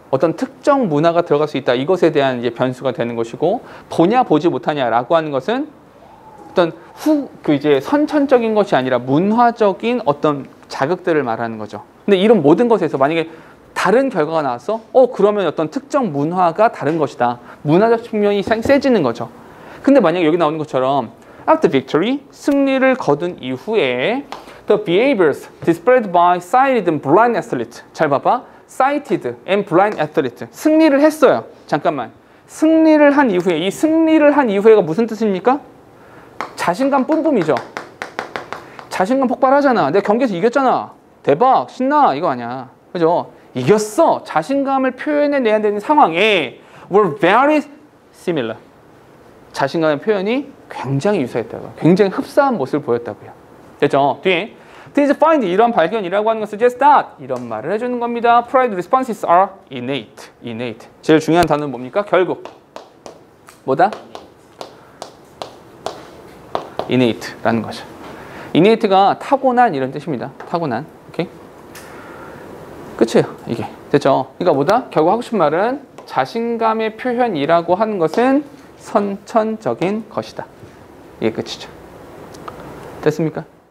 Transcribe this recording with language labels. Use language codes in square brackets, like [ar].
[ko] 어떤 특정 문화가 들어갈 수 있다. 이것에 대한 이제 변수가 되는 것이고, 보냐 보지 못하냐라고 하는 것은 어떤 이제 선천적인 것이 아니라 문화적인 어떤 자극들을 말하는 거죠. 근데 이런 모든 것에서 만약에 다른 결과가 나왔어? 그러면 어떤 특정 문화가 다른 것이다. 문화적 측면이 세지는 거죠. 근데 만약에 여기 나오는 것처럼 [en] after victory, [ko] 승리를 거둔 이후에 [en] the behaviors displayed by sighted and blind athlete. [ko] 잘 봐봐. [en] sighted and blind athlete. [ko] 승리를 했어요. 잠깐만. 승리를 한 이후에, 이 승리를 한 이후에가 무슨 뜻입니까? 자신감 뿜뿜이죠. 자신감 폭발하잖아. 내가 경기에서 이겼잖아. 대박, 신나. 이거 아니야. 그죠? 이겼어. 자신감을 표현해내야 되는 상황에 [en] were very similar. [ko] 자신감의 표현이 굉장히 유사했다고요. 굉장히 흡사한 모습을 보였다고요. 됐죠? 뒤에 [en] This find, [ko] 이런 발견이라고 하는 것은 [en] just that, [ko] 이런 말을 해주는 겁니다. [en] Pride responses are innate. [ko] 제일 중요한 단어는 뭡니까? 결국 뭐다? innate라는 거죠. innate가 타고난 이런 뜻입니다. 타고난. 오케이? 끝이에요. 이게. 됐죠? 그러니까 뭐다? 결국 하고 싶은 말은 자신감의 표현이라고 하는 것은 선천적인 것이다. 이게 끝이죠. 됐습니까?